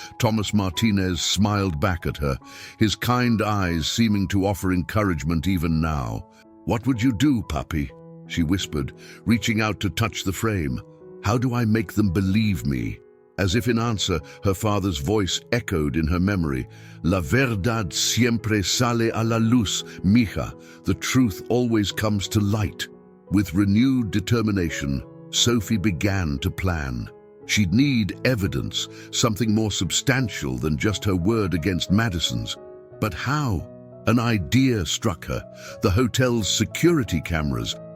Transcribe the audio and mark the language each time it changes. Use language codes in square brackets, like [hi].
[en] Thomas Martinez smiled back at her, his kind eyes seeming to offer encouragement even now. "What would you do, Papi?" she whispered, reaching out to touch the frame. "How do I make them believe me?" As if in answer, her father's voice echoed in her memory. [es] "La verdad siempre sale a la luz, mija. [en] The truth always comes to light." With renewed determination, Sophie began to plan. She'd need evidence, something more substantial than just her word against Madison's. But how? An idea struck her: the hotel's security cameras.